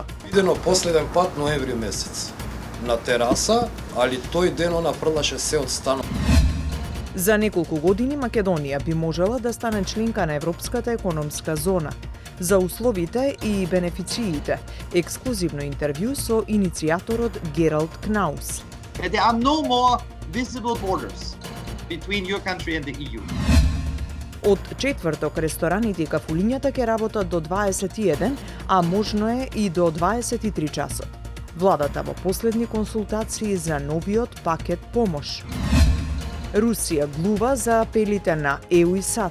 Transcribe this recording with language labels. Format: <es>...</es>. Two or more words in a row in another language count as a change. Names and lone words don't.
<mk>Идено последен пат ноември месец на тераса, али тој ден она фрлаше се од станот. За неколку години Македонија би можела да стане членка на Европската економска зона. За условите и бенефициите, ексклузивно интервју со иницијаторот Гералд Кнаус.</mk> <en>There are no more visible borders between your country and the EU.</en> <mk>Од четврток рестораните и кафулињата ќе работат до 21, а можно е и до 23 часот. Владата во последни консултации за новиот пакет помош. Русија глува за апелите на ЕУ и САД.</mk>